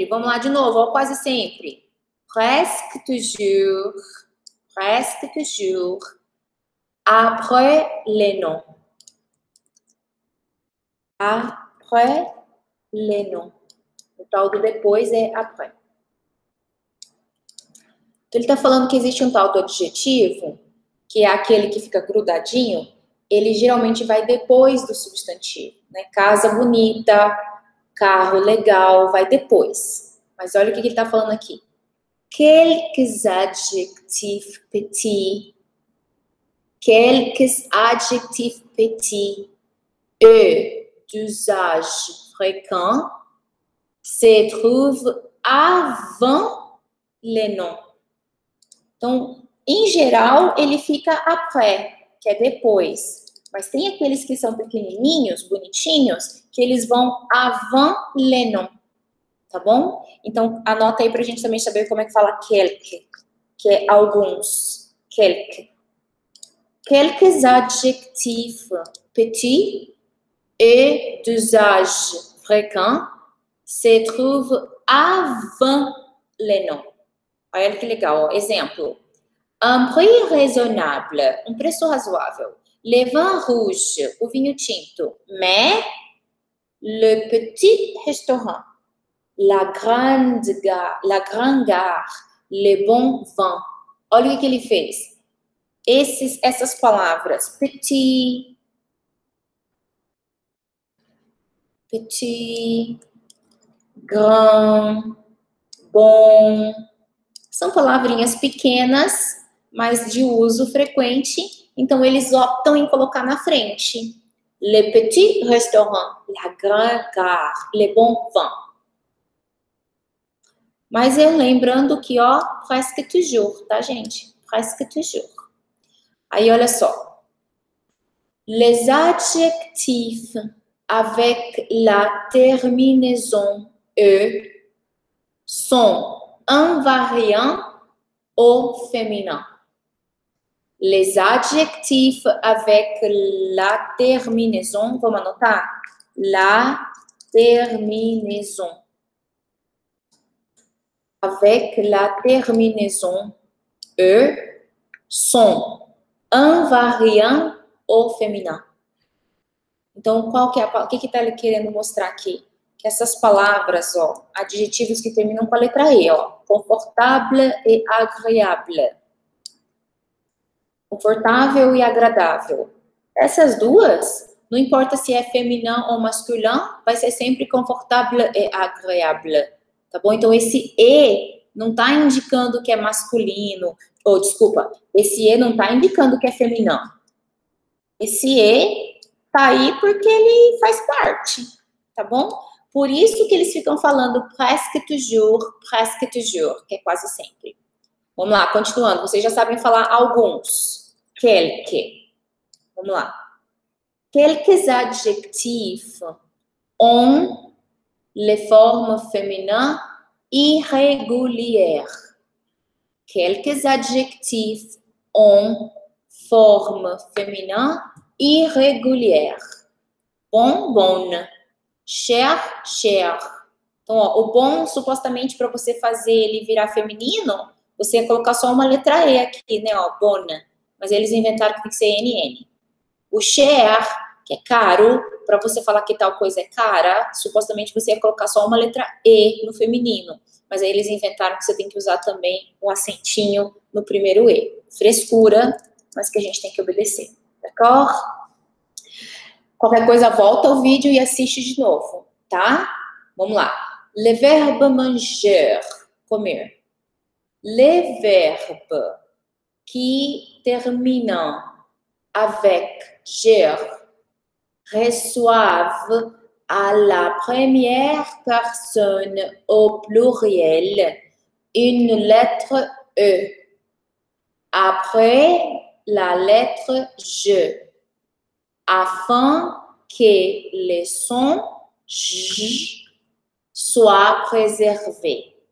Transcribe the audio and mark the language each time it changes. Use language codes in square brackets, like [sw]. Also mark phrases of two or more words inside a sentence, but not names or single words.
[pt] Vamos lá de novo, ó, quase sempre. [fr] Presque toujours, après les noms. Après les noms. [pt] O tal do depois é après. Então, ele está falando que existe um tal do adjetivo, que é aquele que fica grudadinho, ele geralmente vai depois do substantivo, né? Casa bonita, carro legal, vai depois. Mas olha o que ele está falando aqui. [fr] Quelques adjectifs petits, d'usage fréquent se trouvent avant les noms. [pt] Então, em geral, ele fica après, que é depois. Mas tem aqueles que são pequenininhos, bonitinhos, que eles vão [fr] avant les noms. [pt] Tá bom? Então, anota aí pra gente também saber como é que fala quelques, que é alguns. Quelques. [fr] Quelques adjectifs petits et d'usage fréquent se trouvent avant les noms. [pt] Olha que legal, ó. Exemplo. [fr] Un prix raisonnable, [pt] um preço razoável. [fr] Le vin rouge, [pt] o vinho tinto. [fr] Mais le petit restaurant, la grande gare, le bon vin. [pt] Olha o que ele fez. Essas palavras, [fr] petit, grand, [pt] bom, são palavrinhas pequenas, mas de uso frequente, então eles optam em colocar na frente. [fr] Le petit restaurant, la grande gare, le bon vin. [pt] Mas eu lembrando que, ó, [fr] presque toujours, [pt] tá, gente? [fr] Presque toujours. [pt] Aí, olha só. [fr] Les adjectifs avec la terminaison E sont invariants au féminin. Les adjectifs avec la terminaison, [pt] vamos anotar? [fr] La terminaison. Avec la terminaison E sont invariants au féminin. [pt] Então, qual que é o que está ele querendo mostrar aqui? Que essas palavras, ó, adjetivos que terminam com a letra E, ó, confortable e agréable. Confortável e agradável. Essas duas não importa se é feminino ou masculino, vai ser sempre confortável e agradável, tá bom? Então, esse E não está indicando que é masculino, ou desculpa, esse E não está indicando que é feminino. Esse E tá aí porque ele faz parte, tá bom? Por isso que eles ficam falando presque toujours, que é quase sempre. Vamos lá, continuando. Vocês já sabem falar alguns. Quelques. Vamos lá. [fr] Quelques adjectifs ont les formes féminines irrégulières. Quelques adjectifs ont forme féminin irrégulière. Bon, bonne. Cher, cher. [pt] Então, ó, o bom, supostamente, para você fazer ele virar feminino, você ia colocar só uma letra E aqui, né, ó, bonne. Mas eles inventaram que tem que ser NN. O cher, que é caro, para você falar que tal coisa é cara, supostamente você ia colocar só uma letra E no feminino. Mas aí eles inventaram que você tem que usar também um acentinho no primeiro E. Frescura, mas que a gente tem que obedecer. [fr] D'accord? [pt] Qualquer coisa, volta ao vídeo e assiste de novo, tá? Vamos lá. [fr] Le verbe manger, comer. Les verbes qui terminent avec ger reçoivent à la première personne au pluriel une lettre E après la lettre je, afin que le son J soit préservé.